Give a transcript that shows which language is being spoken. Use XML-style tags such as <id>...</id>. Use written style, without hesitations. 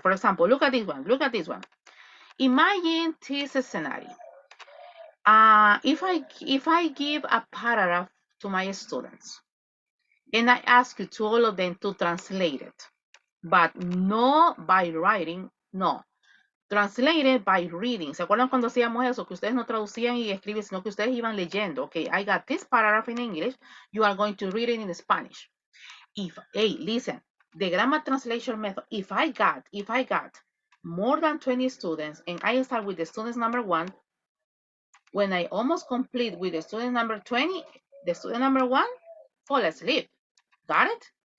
<en>For example, look at this one. Look at this one. Imagine this scenario. If I give a paragraph to my students and I ask you to all of them to translate it, but no by writing, no. Translated by reading.</en> <es>¿Se acuerdan cuando hacíamos eso? Que ustedes no traducían y escribían, sino que ustedes iban leyendo.</es> <en>Okay, I got this paragraph in English. You are going to read it in Spanish. Hey, listen, the grammar translation method, if I got more than 20 students and I start with the students number 1, when I almost complete with the student number 20, the student number 1 fall asleep. Got it?</en>